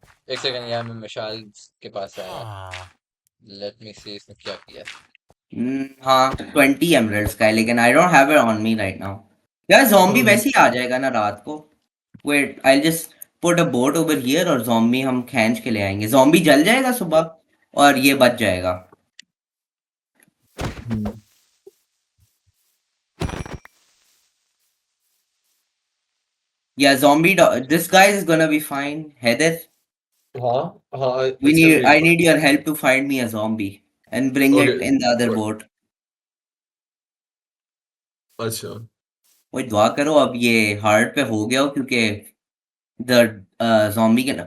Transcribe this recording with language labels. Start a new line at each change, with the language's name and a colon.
Hindi: एक सेकंड यार मैं मिशाल के पास आया
English: let me see
Hindi: इसने क्या किया
English: हाँ 20 emeralds
Hindi: का है लेकिन
English: I don't have it on me right now.
Hindi: यार zombie वैसे ही आ जाएगा ना रात को.
English: Wait, I'll just put a boat over here और zombie
Hindi: हम खींच के ले आएंगे. Zombie जल जाएगा सुबह और ये बच जाएगा.
English: Yeah, this guy is gonna be fine. Heather,
Hindi: हाँ
English: I need your help to find me a zombie and bring it Okay. in the other boat.
Hindi: अच्छा वही दुआ करो अब ये hard पे हो गया हो क्योंकि
English: the zombie can.